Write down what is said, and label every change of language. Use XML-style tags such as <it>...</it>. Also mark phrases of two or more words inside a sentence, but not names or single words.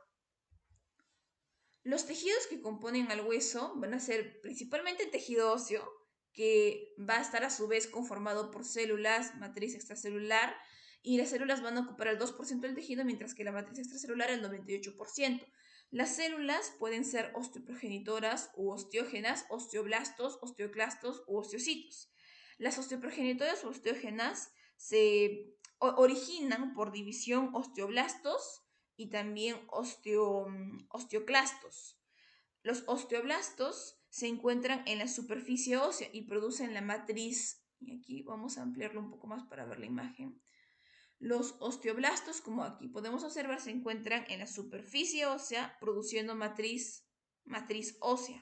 <es>Los tejidos que componen al hueso van a ser principalmente el tejido óseo, que va a estar a su vez conformado por células, matriz extracelular y las células van a ocupar el 2% del tejido, mientras que la matriz extracelular el 98%. Las células pueden ser osteoprogenitoras u osteógenas, osteoblastos, osteoclastos u osteocitos. Las osteoprogenitoras u osteógenas se originan por división osteoblastos y también osteoclastos. Los osteoblastos se encuentran en la superficie ósea y producen la matriz. Y aquí vamos a ampliarlo un poco más para ver la imagen. Los osteoblastos, como aquí podemos observar, se encuentran en la superficie ósea produciendo matriz ósea.</es>